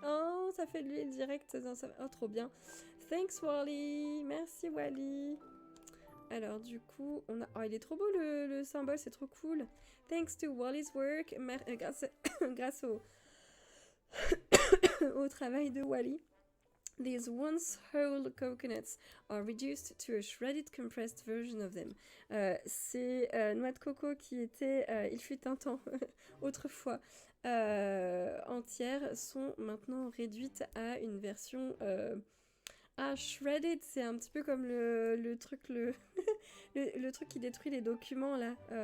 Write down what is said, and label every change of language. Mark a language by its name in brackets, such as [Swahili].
[French] Oh, ça fait de l'huile directe. Oh, trop bien. [English] Thanks, Wally. [French] Merci, Wally. Alors, du coup, on a... Oh, il est trop beau, le symbole. C'est trop cool. [English] Thanks to Wally's work. [French] Grâce au travail de Wally. [English] These once whole coconuts are reduced to a shredded compressed version of them. [French] Ces noix de coco qui étaient, il fut un temps, autrefois, entières, sont maintenant réduites à une version... shredded, c'est un petit peu comme le truc le truc qui détruit les documents, là.